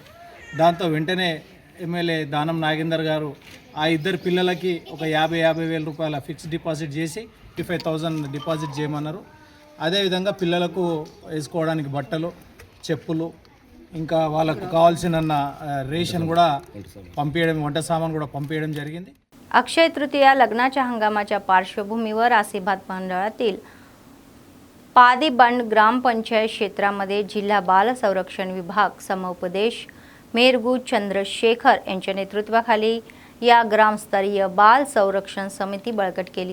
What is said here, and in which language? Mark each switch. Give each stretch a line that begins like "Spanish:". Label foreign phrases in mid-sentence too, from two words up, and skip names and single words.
Telugu: దాంతో వెంటనే ఎమ్మెల్యే దానం నాగేందర్ గారు ఆ ఇద్దరు పిల్లలకి ఒక 50,000 రూపాయల
English: fixed deposit
Telugu: చేసి 55,000 డిపాజిట్ చేయమన్నారు. అదేవిధంగా పిల్లలకు వేసుకోవడానికి బట్టలు, చెప్పులు, ఇంకా వాళ్ళకు కావాల్సిన రేషన్ కూడా పంపించడం, వంట సామాన్ కూడా పంపించడం జరిగింది.
Marathi: अक्षय तृतीया लग्नाच्या हंगामाच्या पार्श्वभूमीवर आसिफात मंडळातील पादीबंड ग्रामपंचायत क्षेत्रामध्ये जिल्हा बाल संरक्षण विभाग समुपदेश मेरगू चंद्रशेखर यांच्या नेतृत्वाखाली या ग्रामस्तरीय बाल संरक्षण समिती बळकट केली.